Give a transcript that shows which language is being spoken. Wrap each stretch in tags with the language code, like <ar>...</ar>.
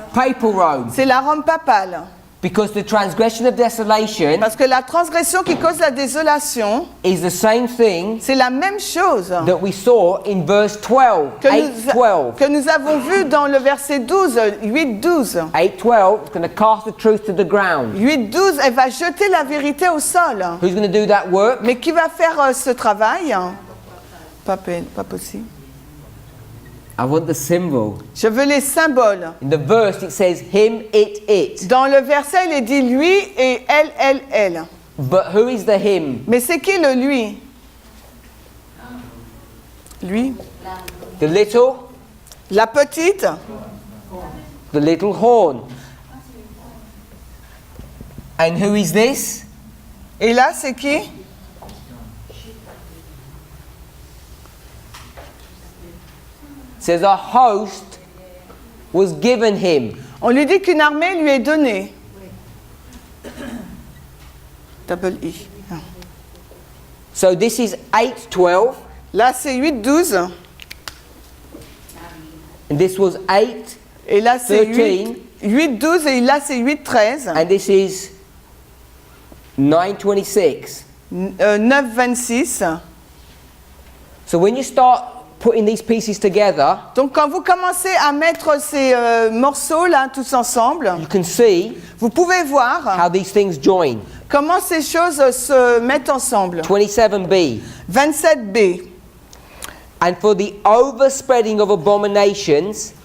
<en>papal Rome.</en> <fr>c'est la Rome papale.</fr> <en>Because the transgression of desolation</en> <fr>Parce que la transgression qui cause la désolation,</fr> <en>is the same thing</en> <fr>c'est la même chose</fr> <en>that we saw in verse 12,</en> <fr>que</fr> <en>8:12.</en> <fr>que nous avons vu dans le verset 12, 8-12.</fr> <en>8:12 is going to cast the truth to the ground.</en> <fr>8-12, elle va jeter la vérité au sol.</fr> <en>Who's going to do that work?</en> <fr>Mais qui va faire ce travail? Pas possible.</fr> <en>I want the symbol.</en> <fr>Je veux les symboles.</fr> <en>In the verse it says him, it.</en> <fr>Dans le verset, il est dit lui et elle.</fr> <en>But who is the him?</en> <fr>Mais c'est qui le lui? Lui.</fr> <en>The little?</en> <fr>La petite.</fr> <en>The little horn. And who is this?</en> <fr>Et là, c'est qui?</fr> <en>It says a host was given him.</en> <fr>On lui dit qu'une armée lui est donnée.</fr> <en>Double I. So this is 8:12,</en> <fr>Là, c'est 8-12.</fr> <en>and this was 8,</en> <fr>Et là, c'est</fr> <en>13.</en> <fr>8-12. Et là, c'est 8-13.</fr> <en>and this is 9:26.</en> <fr>9-26.</fr> <en>So when you start putting these pieces together,</en> <fr>Donc, quand vous commencez à mettre ces morceaux-là tous ensemble,</fr> <en>you can see</en> <fr>vous pouvez voir</fr> <en>how these things join.</en> <fr>comment ces choses se mettent ensemble.</fr> <en>27b. 27b. And for the overspreading of abominations,</en>